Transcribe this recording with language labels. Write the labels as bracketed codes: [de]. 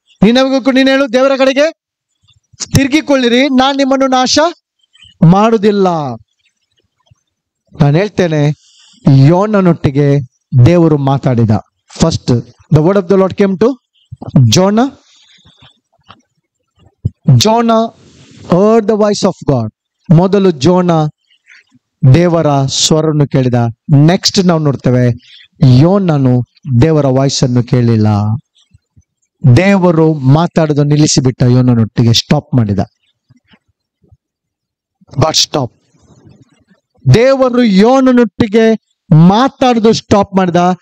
[kn] ನೀನು ಹೇಳು, ದೇವರ ಕಡೆಗೆ ತಿರುಗಿಕೊಳ್ಳಿರಿ, ನಾನ್ ನಿಮ್ಮನ್ನು ನಾಶ ಮಾಡುವುದಿಲ್ಲ. ನಾನು ಹೇಳ್ತೇನೆ, ಯೋನನೊಟ್ಟಿಗೆ ದೇವರು ಮಾತಾಡಿದ. [en] First the word of the Lord came to Jonah. Jonah heard the voice of God. [kn] ಮೊದಲು ಜೋನ ದೇವರ ಸ್ವರನ್ನು ಕೇಳಿದ. ನೆಕ್ಸ್ಟ್ ನಾವು ನೋಡ್ತೇವೆ, ಯೋನನು ದೇವರ ವಾಯ್ಸ್ ಅನ್ನು ಕೇಳಿಲ್ಲ. ದೇವರು ಮಾತಾಡೋದು ನಿಲ್ಲಿಸಿಬಿಟ್ಟ. ಯೋನನೊಟ್ಟಿಗೆ ಸ್ಟಾಪ್ ಮಾಡಿದ. But stop. ದೇವರು ಯೋನನೊಟ್ಟಿಗೆ ಮಾತಾಡೋದು ಸ್ಟಾಪ್ ಮಾಡಿದ.